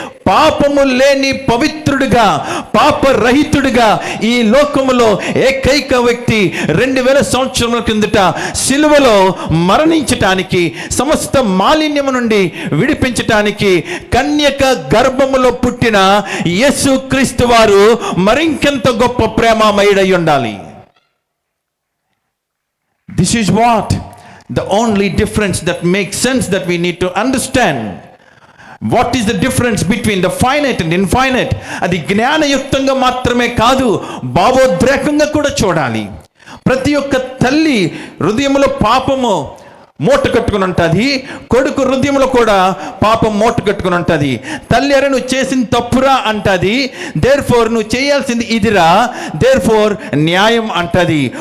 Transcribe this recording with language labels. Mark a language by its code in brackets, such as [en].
[te] పాపము లేని పవిత్రుడిగా, పాపరహితుడిగా ఈ లోకములో ఏకైక వ్యక్తి 2000 సంవత్సరముల కిందట సిలువలో మరణించటానికి, సమస్త మాలిన్యము నుండి విడిపించటానికి కన్యక గర్భములో పుట్టిన యేసుక్రీస్తు వారు మరింకెంత గొప్ప ప్రేమమయుడై ఉండాలి. [en] This is what the only difference that makes sense that we need to understand. What is the difference between the finite and infinite? [te] అది జ్ఞానయుక్తంగా మాత్రమే కాదు, భావోద్రేకంగా కూడా చూడాలి. ప్రతి ఒక్క తల్లి హృదయంలో పాపము మూట కట్టుకుని ఉంటుంది, కొడుకు హృదయంలో కూడా పాపం మూట కట్టుకుని ఉంటుంది. తల్లి అరే నువ్వు చేసిన తప్పురా అంటది, [en] therefore [te] నువ్వు చేయాల్సింది ఇదిరా, దేర్ ఫోర్ న్యాయం అంటది.